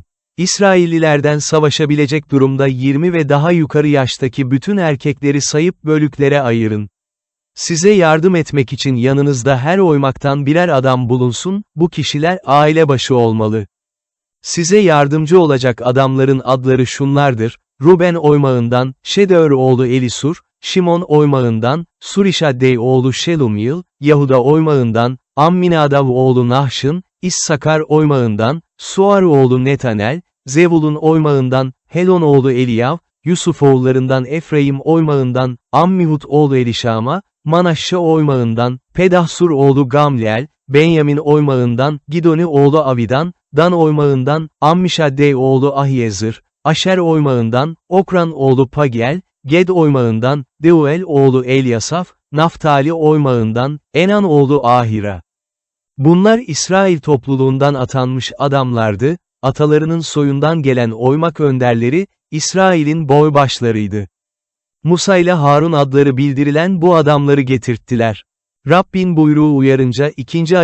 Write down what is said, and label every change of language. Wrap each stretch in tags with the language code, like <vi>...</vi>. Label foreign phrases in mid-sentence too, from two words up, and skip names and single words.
<tr>İsraillilerden savaşabilecek durumda 20 ve daha yukarı yaştaki bütün erkekleri sayıp bölüklere ayırın. Size yardım etmek için yanınızda her oymaktan birer adam bulunsun, bu kişiler aile başı olmalı. Size yardımcı olacak adamların adları şunlardır: Ruben oymağından, Şedeur oğlu Elisur, Şimon oymağından, Surişaddey oğlu Şelumyıl, Yahuda oymağından, Amminadav oğlu Nahşın, İssakar oymağından, Suar oğlu Netanel, Zevulun oymağından, Helon oğlu Eliyav, Yusuf oğullarından Efraim oymağından, Ammihud oğlu Elişama, Manaşşe oymağından, Pedahsur oğlu Gamliel, Benyamin oymağından, Gidoni oğlu Avidan, Dan oymağından, Ammişaddey oğlu Ahiyezır, Aşer oymağından, Okran oğlu Pagiel, Ged oymağından, Deuel oğlu Elyasaf, Naftali oymağından, Enan oğlu Ahira. Bunlar İsrail topluluğundan atanmış adamlardı, atalarının soyundan gelen oymak önderleri, İsrail'in boybaşlarıydı. Musa ile Harun adları bildirilen bu adamları getirttiler. Rabbin buyruğu uyarınca 2.</tr>